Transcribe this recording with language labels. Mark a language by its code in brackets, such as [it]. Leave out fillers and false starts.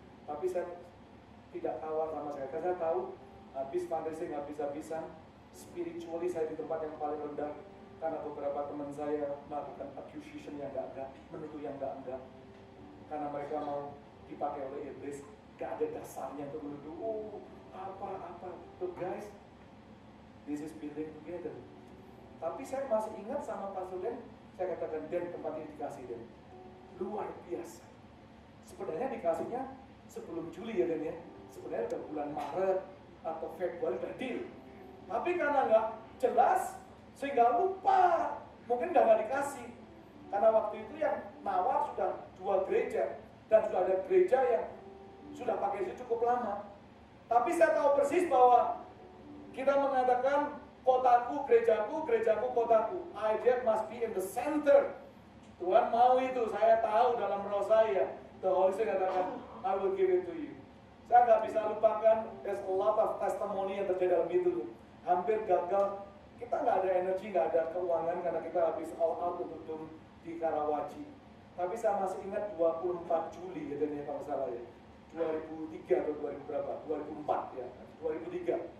[id] Tapi saya tidak kawal sama saya. Karena saya tahu habis fundraising habis-habisan, spiritually saya di tempat yang paling rendah. Karena beberapa teman saya melakukan accusation yang enggak, menuduh yang enggak. Karena mereka mau dipakai oleh iblis. Gak ada dasarnya untuk menuduh, oh apa. [en] Look guys, this is building together. [id] Tapi saya masih ingat sama Pastor Dan, saya katakan, Dan tempat ini dikasih Dan. Luar biasa. Sebenarnya dikasihnya sebelum Juli ya Dan ya. Sebenarnya udah bulan Maret atau Februari udah deal. Tapi karena nggak jelas, sehingga lupa Mungkin nggak dikasih. Karena waktu itu yang nawar sudah 2 gereja. Dan sudah ada gereja yang sudah pakai itu cukup lama. Tapi saya tahu persis bahwa kita mengatakan kotaku, gerejaku, gerejaku, kotaku. [en] IDF must be in the center. [id] Tuhan mau itu, saya tahu dalam roh saya. [en] The Holy Spirit katakan, I will give it to you. [id] Saya nggak bisa lupakan, [en] there's a lot of testimony [id] yang terjadi dalam itu. Hampir gagal, kita nggak ada energi, nggak ada keuangan karena kita habis all out untuk di Karawaci. Tapi saya masih ingat 24 Juli, katanya kalau salah ya. 2003 atau 2000 berapa? 2004 ya, 2003.